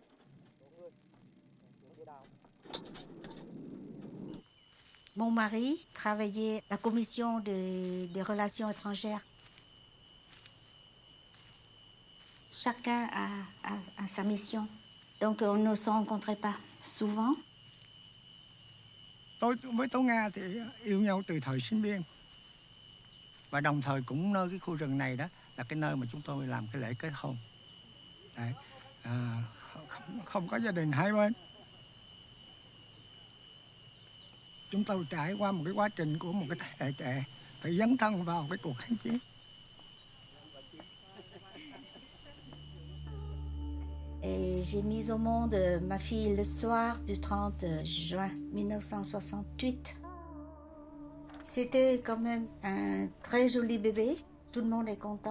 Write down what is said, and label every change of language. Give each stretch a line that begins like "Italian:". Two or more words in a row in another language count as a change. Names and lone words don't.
French: Mon mari travaillait à la commission des relations étrangères. Chacun a sa mission. Donc on ne se rencontrait pas souvent.
Vietnamese: Tôi với Tố Nga thì yêu nhau từ thời sinh viên. Và đồng thời cũng nơi cái khu rừng này đó là cái nơi mà chúng tôi làm cái lễ kết hôn. Đấy. Không có gia đình hai bên. Chúng tôi trải qua một cái quá trình của một cái thế hệ trẻ phải dấn thân vào cái cuộc kháng chiến.
French: Et j'ai mis au monde ma fille le soir du 30 juin 1968. C'était quand même un très joli bébé. Tout le monde est content.